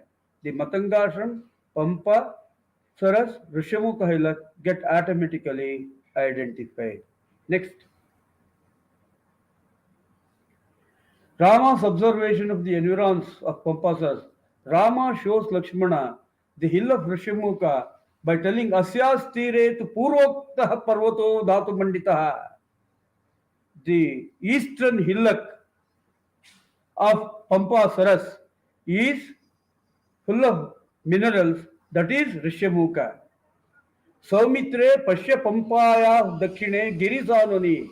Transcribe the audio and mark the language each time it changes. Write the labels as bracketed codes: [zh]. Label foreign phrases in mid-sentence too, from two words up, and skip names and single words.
[en] The Matangashram, Pampa, Saras, Rishyamukha hillock get automatically identified. Next, Rama's observation of the environs of Pampasas. Rama shows Lakshmana the hill of Rishyamukha by telling [sa] Asyas tire tu purvoktah parvato dhatu manditaha. [en] The eastern hillock of Pampa Saras is full of minerals, that is Rishyamukha. [sa] Saumitre Pashya Pampaya Dakshine Girisanoni.